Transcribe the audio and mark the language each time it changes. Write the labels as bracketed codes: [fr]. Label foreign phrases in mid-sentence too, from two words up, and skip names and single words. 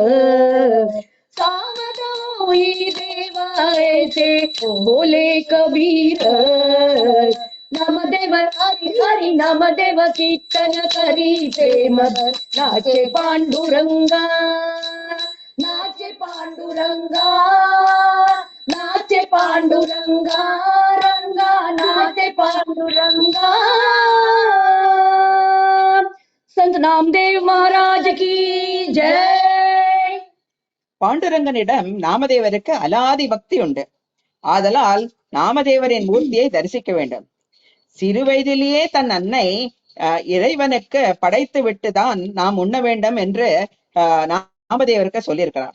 [mr] सावध होई देवाचे बोले कबीर, नामदेव हरि हरि नामदेव कीर्तन करी प्रेम नाचे पांडुरंगा, नाचे पांडुरंगा, नाचे पांडुरंगा, रंगा नाचे पांडुरंगा. संत नामदेव महाराज की जय. [ta] பாண்டுரங்கனிடம் நாமதேவருக்கு அலாதி பக்தி உண்டு. ஆதலால் நாமதேவரின் மூர்த்தியை தரிசிக்க வேண்டும். சிறு வயதிலேயே தன் அன்னை இறைவனுக்கு படைத்து விட்டுதான் நாம் உண்ண வேண்டும் என்று நாமதேவருக்கு சொல்லியிருக்கிறார்.